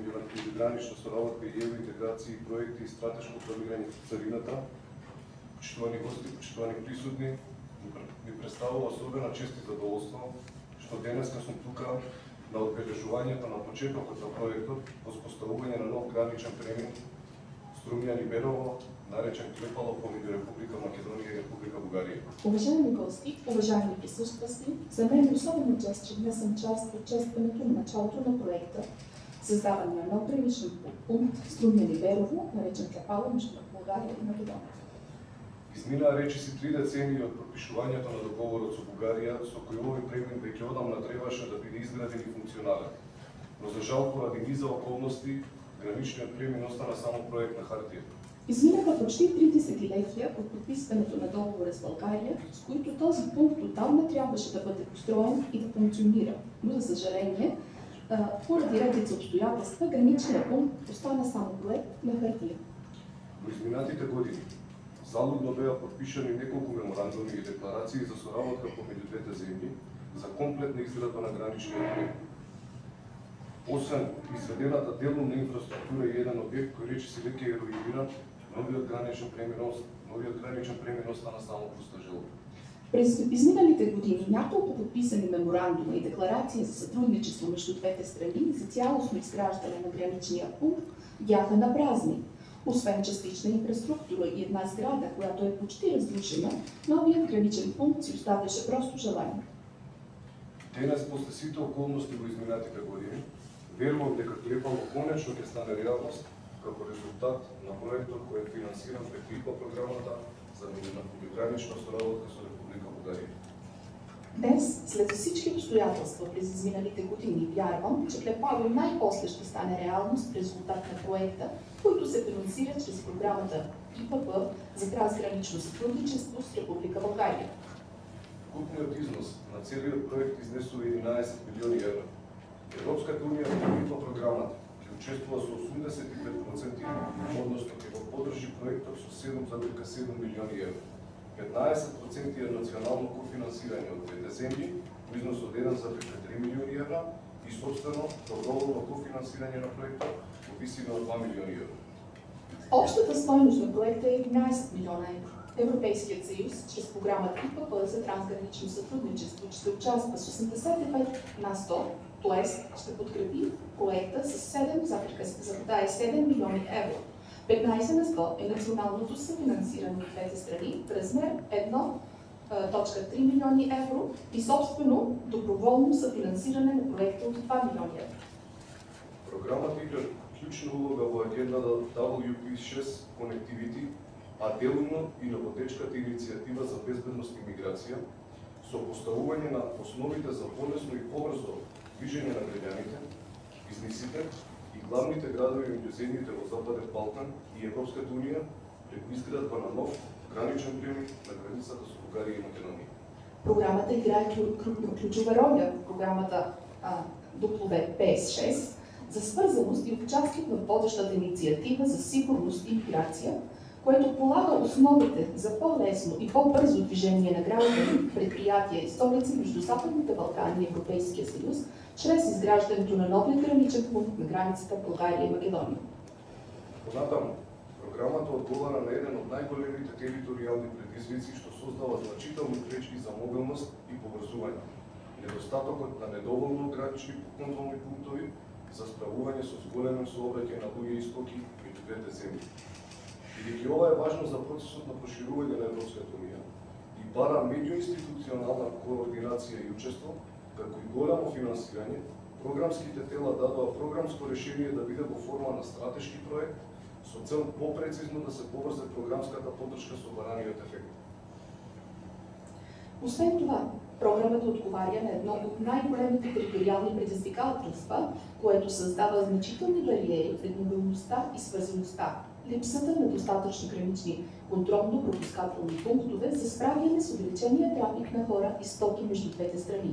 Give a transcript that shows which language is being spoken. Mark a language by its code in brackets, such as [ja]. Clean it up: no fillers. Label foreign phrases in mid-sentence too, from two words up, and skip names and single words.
[mk] меѓугранична соработка и евроинтеграција и проекти и стратешко планирање во царината, почитувани гости, почитувани присутни, ми представува особена чест и задоволство што денеска сум тука на одбележувањето на почетокот на проектот воспоставување на нов граничен премин Струмјани-Берово, наречен Клепало помеѓу Република Македонија и Република Бугарија. [bg] Уважаеми гости, уважаеми присъстващи, за мен е особена чест, че днес съм част от честването на началото на проекта създаване на нов граничен пункт Струмјани-Берово, наречен Клепало между Бугарија и Македонија. [mk] Изминаа речиси 3 децении од подпишувањето на договорот со Бугарија, со кој овој премин веќе одамна требаше да биде изграден и функционален. Но за жал поради низа околности, граничниот премин остана само проект на хартија. [bg] Изминаха почти 3 десетилетия от подписването на договора с България, с които този пункт отдавна трябваше да бъде построен и да функционира. Но за съжаление, поради редица обстоятелства, граничният пункт остана само проект на хартия. [mk] Во изминатите години Залудно беа подпишани неколку меморандуми и декларации за соработка помеѓу двете земји за комплетна изградба на граничниот проект. Освен изведената делумна инфраструктура и еден објект кој речиси веќе е ероиран, новиот граничен премин остана само пуста желба. [bg] През изминалите години няколко подписани меморандума и декларации за сътрудничество между двете страни за цялостно изграждане на граничния пункт бяха напразни. Освен частична инфраструктура и една сграда, която е почти разрушена, новият граничен пункт си оставяше просто желание. [mk] Денес, после сите околности во изминатите години, верувам дека Клепало конечно ќе стане реалност како резултат на проектот кој е финансиран преку ИПА програмата за меѓугранична соработка со Република България. [bg] Днес, след всички обстоятелства през изминалите години, вярвам, че Клепало най-после ще стане реалност в резултат на проекта, който се финансира чрез програмата ИПП за трансгранично сътрудничество с Република България. [mk] Купниот износ на целиот проект изнесува 11 милиони евра. Европската унија во ИПА програмата ќе учествува со 85%, односно ќе го поддржи проектот со 7,7 милиони евра. 15% е национално кофинансирање од двете земји во износ од 1,3 милиони евра и собствено доброволно кофинансирање на проектот во висина од 2 милиони евра. [bg] Общата стойност на проекта е 11 милиона евро. Европейският съюз, чрез програмата ИПП за трансгранично сътрудничество, ще участва с 85 на 100, т.е. ще подкрепи проекта с 7,7 милиони евро. 15 на 100 е националното съфинансиране от двете страни в размер 1,3 милиони евро и собствено доброволно съфинансиране на проекта от 2 милиони евро. [mk] Програмата игра клучна улога во агендата WP6 Connectivity, а делумно и на водечката иницијатива за безбедност и миграција, со поставување на основите за полесно и побрзо движење на граѓаните, бизнисите и главните градови меѓу земјите во Западен Балкан и Европската унија преку изградба на нов граничен премин на границата со Бугарија и Македонија. [bg] Програмата играе ключова роля в програмата WPS6 за свързаност и участие в водещата инициатива за сигурност и миграция, което полага основите за по-лесно и по-бързо движение на граждани, предприятия и столици между Западните Балкани и Европейския съюз, чрез изграждането на новия граничен пункт на границата България и Македония. [mk] Понатаму, програмата одговара на еден од најголемите територијални предизвици што создава значителни пречки за мобилност и поврзување. Недостатокот на недоволно гранични контролни пунктови за справување со зголемен сообраќај на луѓе и стоки меѓу двете земји. Бидејќи ова е важно за процесот на проширување на Европската унија и бара меѓуинституционална координација и учество, како и голямо финансирање, програмските тела дадоа програмско решение да биде во форма на стратешки проект со цел попрецизно да се поврзе програмската поддршка со бараниот ефект. [bg] Освен това, програмата отговаря на едно от най-големите териториални предизвикателства, което създава значителни бариери пред мобилността и свързаността. Липсата на достатъчно гранични контролно-пропускателни пунктове за справяне с увеличения трафик на хора и стоки между двете страни.